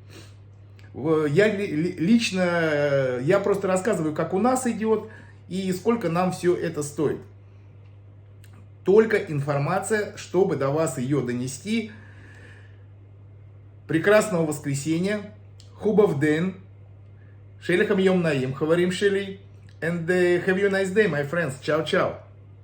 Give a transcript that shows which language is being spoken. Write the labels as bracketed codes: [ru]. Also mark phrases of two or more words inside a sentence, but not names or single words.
[ru] Я просто рассказываю, как у нас идет и сколько нам все это стоит. Только информация, чтобы до вас ее донести. Прекрасного воскресенья. [bg] Хубав ден. [he] שלכם יום נעים. חברים שלי. [en] And have you a nice day, my friends. [it] Ciao, ciao.